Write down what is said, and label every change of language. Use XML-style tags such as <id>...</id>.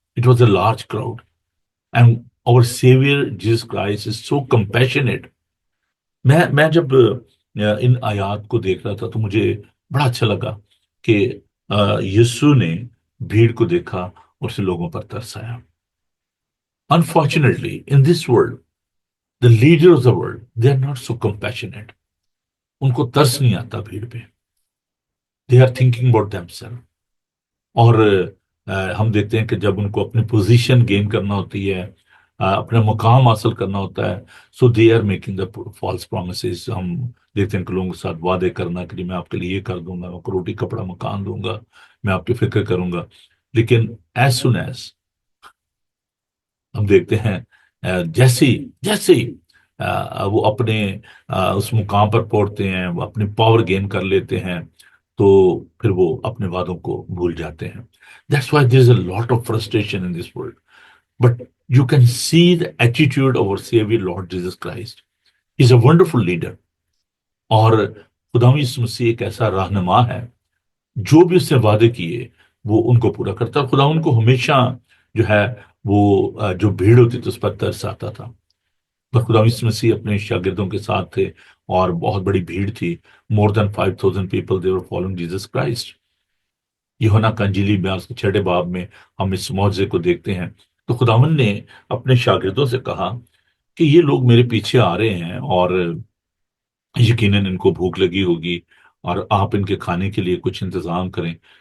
<en>It was a large crowd and our saviour Jesus Christ is so compassionate.</en> <ur>میں جب ان آیات کو دیکھ رہا تھا تو مجھے بڑا اچھا لگا کہ یسوع نے بھیڑ کو دیکھا اور اسے لوگوں پر ترس آیا.</ur> <en>Unfortunately, in this world, the leaders of the world, they are not so compassionate.</en> <ur>ان کو ترس نہیں آتا بھیڑ پہ.</ur> <en>They are thinking about themselves.</en> <ur>اور ہم دیکھتے ہیں کہ جب ان کو اپنی پوزیشن گین کرنا ہوتی ہے، اپنا مقام حاصل کرنا ہوتا ہے،</ur> <en>So they are making the false promises.</en> <ur>ہم دیکھتے ہیں کہ لوگوں کے ساتھ وعدے کرنا کہ میں آپ کے لیے یہ کر دوں گا، میں آپ کو روٹی کپڑا مکان دوں گا، میں آپ کی فکر کروں گا. لیکن</ur> <en>as soon as</en> <ur>ہم دیکھتے ہیں جیسے ہی وہ اپنے اس مقام پر پہنچتے ہیں، وہ اپنی پاور گین کر لیتے ہیں، تو پھر وہ اپنے وعدوں کو بھول جاتے ہیں.</ur> <en>That's why there is a lot of frustration in this world. But you can see the attitude of our Savior Lord Jesus Christ. He's a wonderful leader.</en> <ur>اور خدا یسوع مسیح ایک ایسا رہنما ہے جو بھی اس نے وعدے کیے وہ ان کو پورا کرتا ہے. خدا ان کو ہمیشہ جو ہے وہ جو بھیڑ ہوتی تھی اس پر ترس آتا تھا. پر خدا یسوع مسیح اپنے شاگردوں کے ساتھ تھے اور بہت بڑی بھیڑ تھی.</ur> <en>more than 5,000 people they were following Jesus Christ.</en> <ur>یوحنا کا انجیلی میں اس کے 6 باب میں ہم اس معجزے کو دیکھتے ہیں. تو خداوند نے اپنے شاگردوں سے کہا کہ یہ لوگ میرے پیچھے آ رہے ہیں اور یقیناً ان کو بھوک لگی ہوگی اور آپ ان کے کھانے کے لیے کچھ انتظام کریں.</ur>